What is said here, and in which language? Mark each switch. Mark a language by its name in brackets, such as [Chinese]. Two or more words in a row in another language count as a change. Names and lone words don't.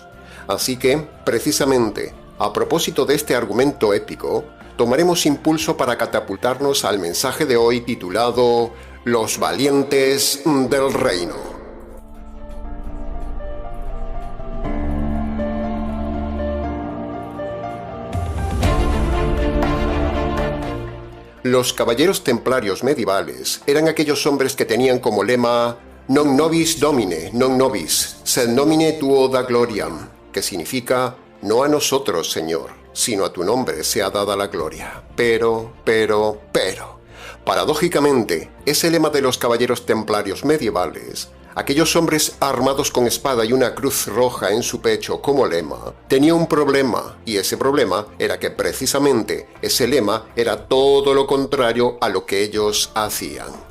[Spanish] Así que, precisamente, a propósito de este argumento épico, tomaremos impulso para catapultarnos al mensaje de hoy titulado Los valientes del reino. Los caballeros templarios medievales eran aquellos hombres que tenían como lema [Latin] Non nobis domine, non nobis, sed nomine tuo da gloriam, [Spanish] que significa no a nosotros, Señor, sino a tu nombre sea dada la gloria. Pero, paradójicamente, ese lema de los caballeros templarios medievales, aquellos hombres armados con espada y una cruz roja en su pecho como lema, tenía un problema, y ese problema era que precisamente ese lema era todo lo contrario a lo que ellos hacían.